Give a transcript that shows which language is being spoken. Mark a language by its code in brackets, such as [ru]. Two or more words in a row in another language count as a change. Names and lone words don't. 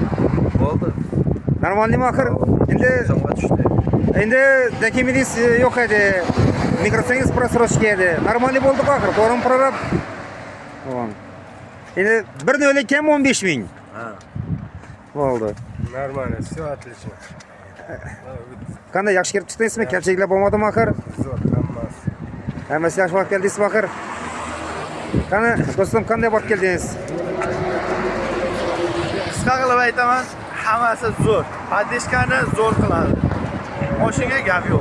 [uz] Bo'ldi. Normalmi axir? So'mga tushdi. Endi dokumentingiz yo'q edi. Migratsiyangiz prasrochka edi. Normalmi bo'ldi axir, to'g'rimi prorab? Tamam. Endi 1 kam 15000. Ha. Bo'ldi. [ru] Нормально, всё отлично. [uz] Qanday yaxshi kirib chiqdingizmi? Kamchiliklar bo'lmadimi axir? Zo'r, hammasi. Hammasi yaxshi bo'lib keldingizmi axir? Qani, do'stim, qanday borib keldingiz? Qisqa qilib aytaman, hammasi zo'r. Podeshkani zo'r qiladi. Mashinaga gap yo'q.